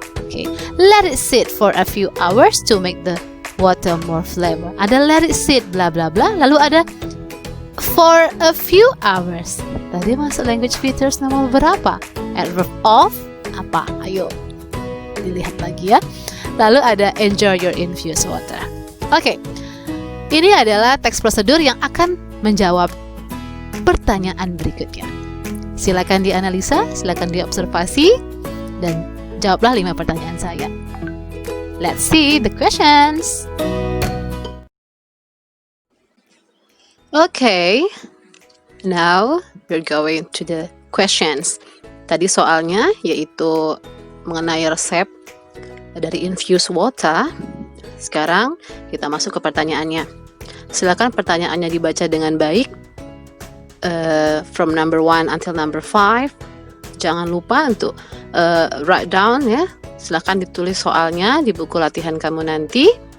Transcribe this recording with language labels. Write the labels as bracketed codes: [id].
[en] Okay, let it sit for a few hours to make the water more flavor. [id] Ada [en] let it sit bla bla bla, [id] lalu ada [en] for a few hours. [id] Tadi masuk language features nomor berapa? Adverb of apa? Ayo dilihat lagi ya. Lalu ada [en] enjoy your infused water. [id] Oke. Ini adalah teks prosedur yang akan menjawab pertanyaan berikutnya. Silakan dianalisa, silakan diobservasi dan jawablah 5 pertanyaan saya. [en] Let's see the questions. Okay, now we're going to the questions. [id] Tadi soalnya yaitu mengenai resep dari infused water. Sekarang kita masuk ke pertanyaannya. Silakan pertanyaannya dibaca dengan baik, [en] from number 1 until number 5. [id] Jangan lupa untuk [en] write down [id] ya. Silakan ditulis soalnya di buku latihan kamu nanti.